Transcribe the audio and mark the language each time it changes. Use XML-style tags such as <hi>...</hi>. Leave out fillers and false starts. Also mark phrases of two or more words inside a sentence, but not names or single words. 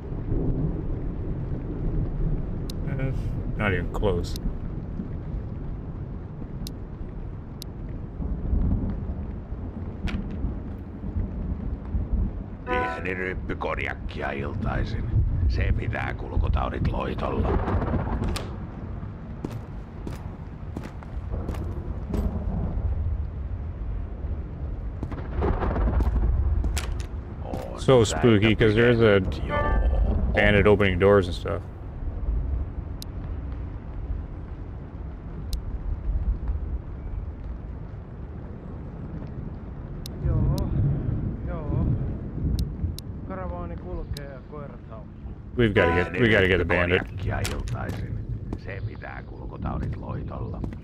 <en>Not even close.</en> <fi>Pieni ryppy konjakkia iltaisin. Se pitää kulkutaudit loitolla.</fi> <en>So spooky because there's a bandit opening doors and stuff.</en> <fi>Joo. Karavaani kulkee ja koirat haukkuu.</fi> <en>We gotta get the bandit.</en> <fi>Konjakkia iltaisin. Se pitää kulkutaudit loitolla.</fi>